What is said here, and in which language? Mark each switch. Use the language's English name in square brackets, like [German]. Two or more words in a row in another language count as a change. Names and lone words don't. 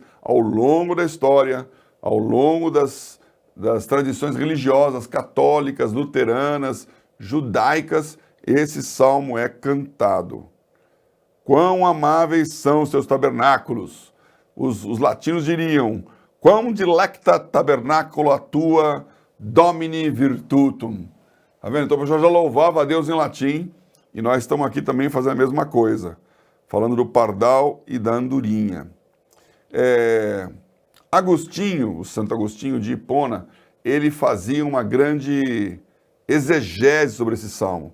[Portuguese] Ao longo da história, ao longo das tradições religiosas, católicas, luteranas, judaicas, esse salmo é cantado. Quão amáveis são os teus tabernáculos. Os latinos diriam, [Latin] quam dilecta tabernacula tua domini virtutum. [Portuguese] Tá vendo? Então o pessoal já louvava a Deus em latim, e nós estamos aqui também fazendo a mesma coisa, falando do pardal e da andorinha. Agostinho, o Santo Agostinho de Hipona, ele fazia uma grande exegese sobre esse salmo.